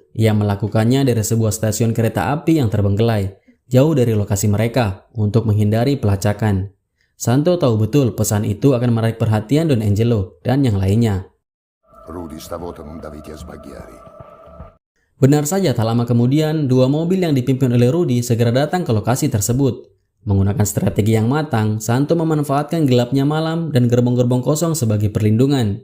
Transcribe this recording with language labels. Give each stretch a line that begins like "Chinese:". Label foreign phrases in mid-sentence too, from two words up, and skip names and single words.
Indonesian: Ia melakukannya dari sebuah stasiun kereta api yang terbengkelai, jauh dari lokasi mereka, untuk menghindari pelacakan. Santo tahu betul pesan itu akan menarik perhatian Don Angelo dan yang lainnya.
Italian: Rudy, stavolta non devi sbagliare.
Indonesian: Benar saja, tak lama kemudian, dua mobil yang dipimpin oleh Rudy segera datang ke lokasi tersebut. Menggunakan strategi yang matang, Santo memanfaatkan gelapnya malam dan gerbong-gerbong kosong sebagai perlindungan.